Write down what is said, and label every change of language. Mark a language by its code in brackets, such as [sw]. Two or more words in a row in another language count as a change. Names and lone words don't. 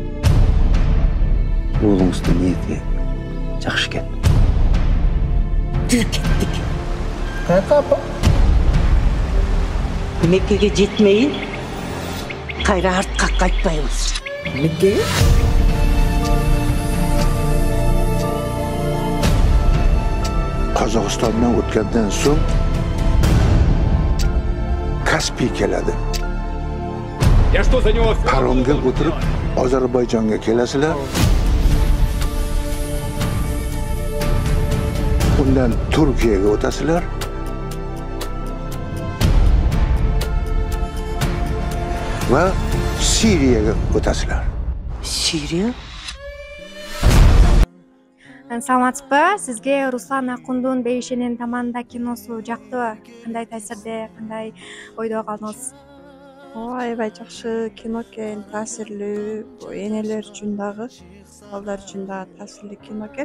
[ky] Уулуңуздун ниети жакшы экен. Түз кеттик. Каяка апа? Меккеге жетмейин кайра артка кайтпайбыз. Меккеге? [uz] Qozog'istondan o'tgandan so'ng Kaspiy keladi. Paromga o'tirib Ozarbayjonga kelasizlar. Undan Turkiyaga o'tasizlar. Va Siriyaga o'tasizlar. Siriya? [ky] Саламатсызбы? Сизге Руслан Акундун Бейиш эненин таманында киносу жактыбы? Кандай таасирде, кандай ойдо калдыңыз? Аябай жакшы кино экен, таасирлүү, энелер үчүн дагы, балдар үчүн дагы таасирлүү кино экен.